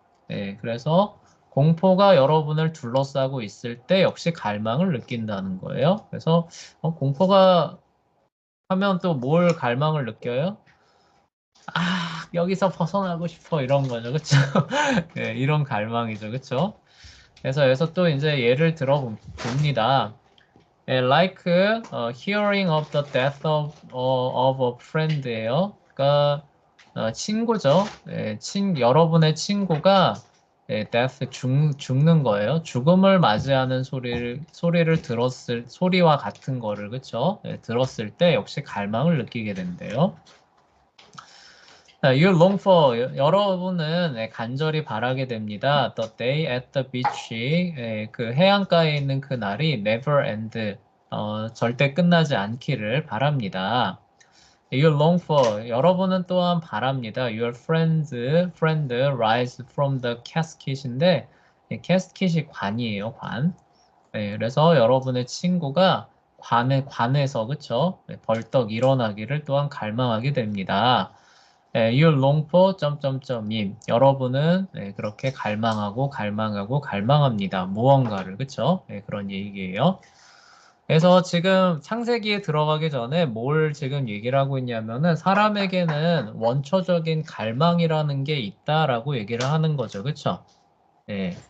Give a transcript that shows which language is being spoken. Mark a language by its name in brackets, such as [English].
[Korean] 네, 그래서 공포가 여러분을 둘러싸고 있을 때 역시 갈망을 느낀다는 거예요. 그래서 공포가 하면 또 뭘 갈망을 느껴요? 여기서 벗어나고 싶어 이런 거죠. 그렇죠? 네, 이런 갈망이죠. 그렇죠? 그래서 여기서 또 이제 예를 들어 봅니다. [English] like hearing of the death of a friend예요. [Korean] 그러니까 친구죠. 여러분의 친구가 death 죽는 거예요. 죽음을 맞이하는 소리를 소리와 같은 거를 그쵸? 들었을 때 역시 갈망을 느끼게 된대요. [English] You long for, [Korean] 여러분은 간절히 바라게 됩니다. [English] The day at the beach, [Korean] 그 해안가에 있는 그 날이 [English] never end, [Korean] 절대 끝나지 않기를 바랍니다. [English] You long for, [Korean] 여러분은 또한 바랍니다. [English] Your friend rise from the casket인데, casket이 [Korean] 관이에요, 관. 그래서 여러분의 친구가 관에서, 그쵸? 벌떡 일어나기를 또한 갈망하게 됩니다. [English] You long for [Korean] 점점점임. 여러분은 그렇게 갈망합니다. 무언가를, 그쵸? 그런 얘기예요. 그래서 지금 창세기에 들어가기 전에 뭘 지금 얘기를 하고 있냐면은 사람에게는 원초적인 갈망이라는 게 있다라고 얘기를 하는 거죠. 그쵸? 네.